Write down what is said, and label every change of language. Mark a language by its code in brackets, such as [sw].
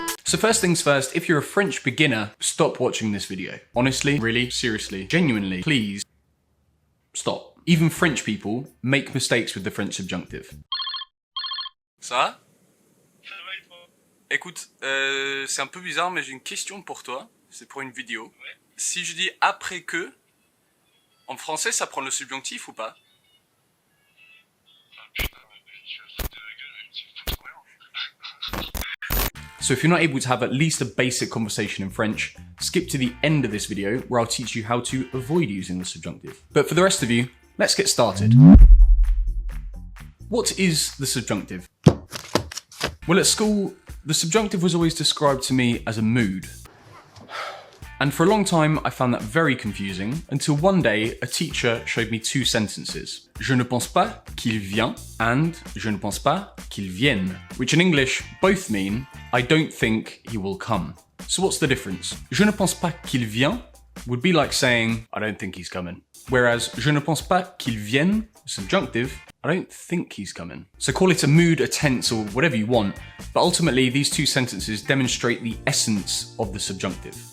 [en] So first things first, if you're a French beginner, stop watching this video. Honestly, really, seriously, genuinely, please stop. Even French people make mistakes with the French subjunctive. [fr] Ça va? Ça va et toi? Écoute, c'est un peu bizarre, mais j'ai une question pour toi. C'est pour une vidéo. Ouais. Si je dis après que, en français, ça prend le subjonctif ou pas? Ah putain, je suis à foutre de la gueule, mais tu me fous trop rien. [en] So if you're not able to have at least a basic conversation in French, skip to the end of this video where I'll teach you how to avoid using the subjunctive. But for the rest of you, let's get started. What is the subjunctive? Well, at school, the subjunctive was always described to me as a mood. And for a long time, I found that very confusing until one day a teacher showed me two sentences. [fr] Je ne pense pas qu'il vient [en] and [fr] je ne pense pas qu'il vienne, [en] which in English both mean I don't think he will come. So what's the difference? [fr] Je ne pense pas qu'il vient [en] would be like saying I don't think he's coming. Whereas [fr] je ne pense pas qu'il vienne, [en] subjunctive, I don't think he's coming. So call it a mood, a tense, or whatever you want, but ultimately these two sentences demonstrate the essence of the subjunctive.